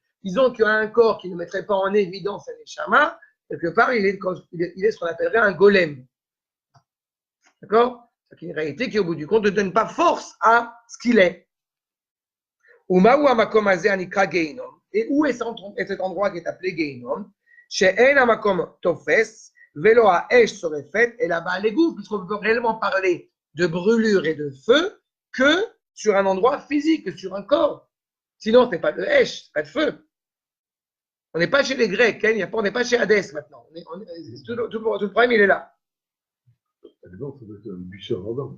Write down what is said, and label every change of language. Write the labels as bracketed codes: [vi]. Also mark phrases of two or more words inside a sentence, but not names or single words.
[fr] Disons qu'il y a un corps qui ne mettrait pas en évidence un neshama, quelque part, il est ce qu'on appellerait un golem. D'accord? C'est une réalité qui, au bout du compte, ne donne pas force à ce qu'il est. Et où est cet endroit qui est appelé Gehinnom? [he] שאין המקום תופס, ולא האש שורפת, [fr] et là-bas les goûts, puisqu'on peut réellement parler de brûlure et de feu que sur un endroit physique, que sur un corps. Sinon, ce n'est pas de esh, pas de feu. On n'est pas chez les Grecs, hein, on n'est pas chez Hadès maintenant. Tout le problème, il est là. Donc, ça doit être un buisson ardent.